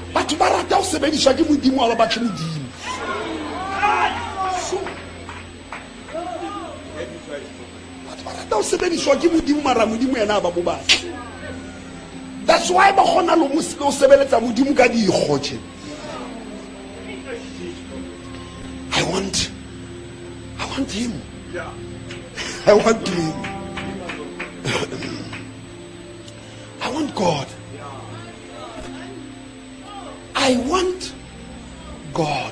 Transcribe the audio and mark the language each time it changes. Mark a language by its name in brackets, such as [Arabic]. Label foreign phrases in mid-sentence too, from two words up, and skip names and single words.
[Southern Sotho] batho ba rata ho sebediswa ke modimo wa ba batle modimo. Batho ba rata ho sebediswa ke modimo mara modimo yena ba bo batle. [English] That's why [Southern Sotho] ba khona lo sebeletsa modimo ka dikgotse. [English] I want him. Yeah. I want him. I want God. I want God.